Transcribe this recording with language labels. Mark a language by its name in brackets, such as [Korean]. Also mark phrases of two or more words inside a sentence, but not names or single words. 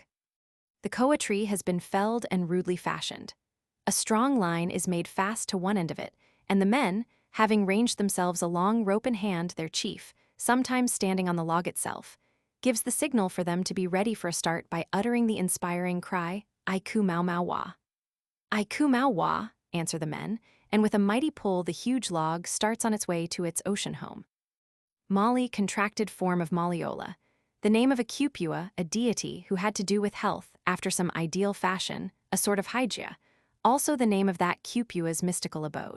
[English] The koa tree has been felled and rudely fashioned. A strong line is made fast to one end of it, and the men, having ranged themselves along rope in hand their chief, sometimes standing on the log itself, gives the signal for them to be ready for a start by uttering the inspiring cry, [Hawaiian] "Aiku mau mau wa." "Aiku mau wa," [English] answer the men, and with a mighty pull the huge log starts on its way to its ocean home. Mali, contracted form of Maliola, the name of a Kupua, a deity who had to do with health after some ideal fashion, a sort of Hygia, also the name of that Kupua's mystical abode.